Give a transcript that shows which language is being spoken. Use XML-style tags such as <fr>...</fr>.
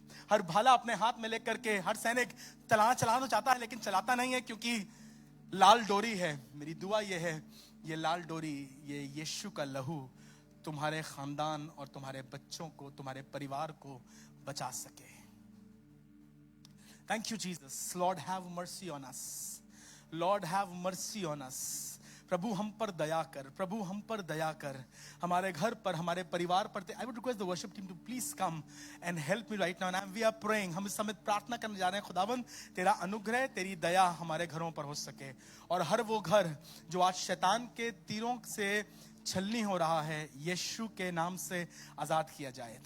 <hi>हर भाला अपने हाथ में लेकर के हर सैनिक चलाना तो चाहता है लेकिन चलाता नहीं है, क्योंकि लाल डोरी है। मेरी दुआ ये है, ये लाल डोरी, ये यीशु का लहू तुम्हारे खानदान और तुम्हारे बच्चों को, तुम्हारे परिवार को बचा सके।</hi> <en>Thank you, Jesus. Lord, have mercy on us. Lord, have mercy on us.</en> <hi>प्रभु हम पर दया कर, प्रभु हम पर दया कर, हमारे घर पर, हमारे परिवार पर।</hi> <en>I would request the worship team to please come and help me right now and we are praying.</en> <hi>हम इस समय प्रार्थना करने जा रहे हैं, खुदावन तेरा अनुग्रह, तेरी दया हमारे घरों पर हो सके, और हर वो घर जो आज शैतान के तीरों से छलनी हो रहा है, यीशु के नाम से आजाद किया जाए।</hi>